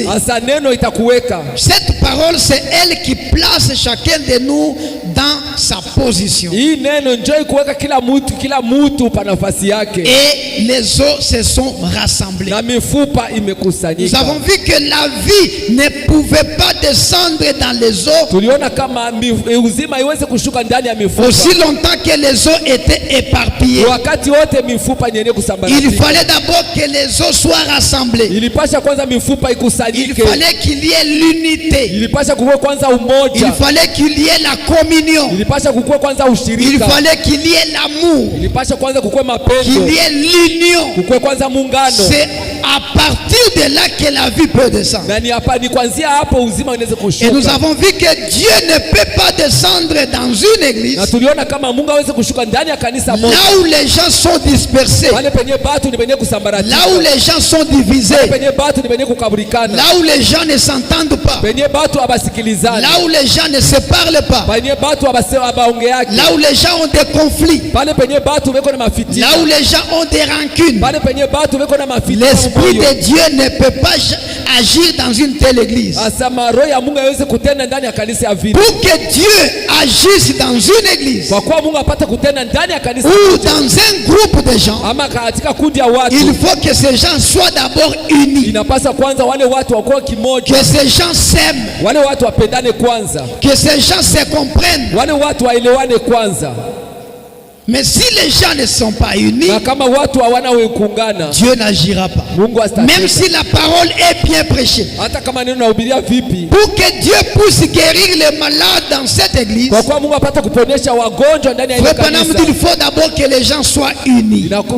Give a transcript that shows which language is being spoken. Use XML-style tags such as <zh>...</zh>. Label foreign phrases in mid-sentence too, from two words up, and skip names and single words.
<fr>Cette parole, c'est elle qui place chacun de nous dans sa position. Et les os se sont rassemblés. Nous avons vu que la vie ne pouvait pas descendre dans les os,</fr> <sw>tuliona kama uzima iweze kushuka ndani ya mifupa,</sw> <fr>aussi longtemps que les os étaient éparpillés,</fr> <sw>wakati wote mifupa yenye kusambaratika,</sw> <fr>il fallait d'abord que les os soient rassemblés.</fr> <sw>Ilipasha kwanza mifupa ikusanyike.</sw> <fr>Il fallait qu'il y ait l'unité.</fr> <sw>Ilipasha kuwe kwanza umoja.</sw> <fr>Il fallait qu'il y ait la communion.</fr> <sw>Ilipasha kuwe kwanza ushirika.</sw> <fr>Il fallait qu'il y ait l'amour.</fr> <sw>Ilipasha kwanza kuwe mapendo.</sw> <fr>Qu'il y ait l'union.</fr> <sw>Kuwe kwanza muungano.</sw> <fr>C'est à partir de là que la vie peut descendre.</fr> <sw>Na ni kuanzia hapo uzima unaweza kushuka.</sw> <fr>Et nous avons vu que Dieu ne peut pas descendre dans une église.</fr> <sw>Na tuliona kama Mungu hawezi kushuka ndani ya kanisa moja.</sw> <fr>Là où les gens sont dispersés.</fr> <sw>Wale penye batu ni penye kusambaratika.</sw> <fr>Là où les gens sont divisés.</fr> <sw>Penye batu ni penye kukaburikana.</sw> <fr>Là où les gens ne s'entendent pas.</fr> <sw>Penye batu abasikilizana.</sw> <fr>Là où les gens ne se parlent pas.</fr> <sw>Penye batu abaongeaki.</sw> <fr>Là où les gens ont des conflits.</fr> <sw>Pale penye batu weko na mafitina.</sw> <fr>Là où les gens ont des rancunes.</fr> <sw>Pale penye batu weko na mafitina.</sw> <fr>L'esprit de Dieu ne peut pas agir dans une telle église.</fr> <sw>Asama roho ya Mungu haiwezi kutenda ndani ya kanisa ya vile.</sw> <fr>Pour que Dieu agisse dans une église.</fr> <sw>Kwa kuwa Mungu apate kutenda ndani ya kanisa.</sw> <fr>Ou dans un groupe de gens.</fr> <sw>Ama katika kundi ya watu.</sw> <fr>Il faut que ces gens soient d'abord unis.</fr> <sw>Inapasa kwanza wale watu wakuwe kimoja.</sw> <fr>Que ces gens s'aiment.</fr> <sw>Wale watu wapendane kwanza.</sw> <fr>Que ces gens se comprennent.</fr> <sw>Wale watu waelewane kwanza.</sw> <fr>Mais si les gens ne sont pas unis, Dieu n'agira pas. Même si la parole est bien prêchée. Pour que Dieu puisse guérir les malades dans cette église, il faut d'abord que les gens soient unis.</fr>